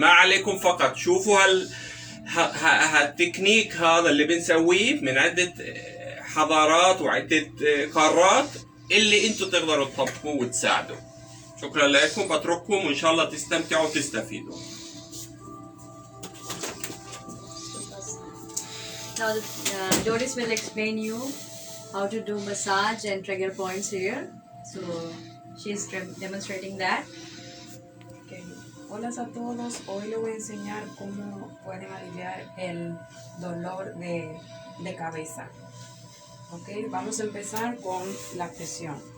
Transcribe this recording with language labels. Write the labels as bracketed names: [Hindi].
[Arabic] ما عليكم فقط شوفوا هالتكنيك هذا اللي بنسويه من عدة حضارات وعدة قارات، اللي انتم تقدروا تطبقوه وتساعدوا. شكرا لكم، بترككم وان شاء الله تستمتعوا وتستفيدوا. [English] Now Doris will explain you how to do massage and trigger points here. So she is demonstrating that. Okay. [Spanish] Hola a todos, hoy les voy a enseñar cómo pueden aliviar el dolor de cabeza. Okay, vamos a empezar con la presión.